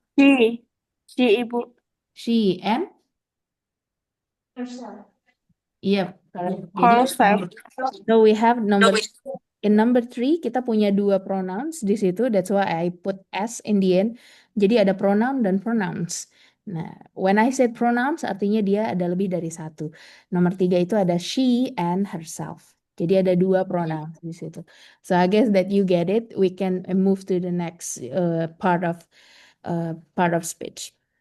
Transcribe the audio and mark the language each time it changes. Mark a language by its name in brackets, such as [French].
[English] She. She, Ibu. She and yep, correct. Jadi Herself. so we have in number three [Indonesian] kita punya dua pronouns di situ. [English] That's why I put s in the end. [Indonesian] Jadi ada pronoun dan pronouns. Nah, [English] when I said [Indonesian] pronouns artinya dia ada lebih dari satu. Nomor tiga itu ada she and herself. Jadi ada dua pronouns di situ. [English] So I guess that you get it. We can move to the next part of speech.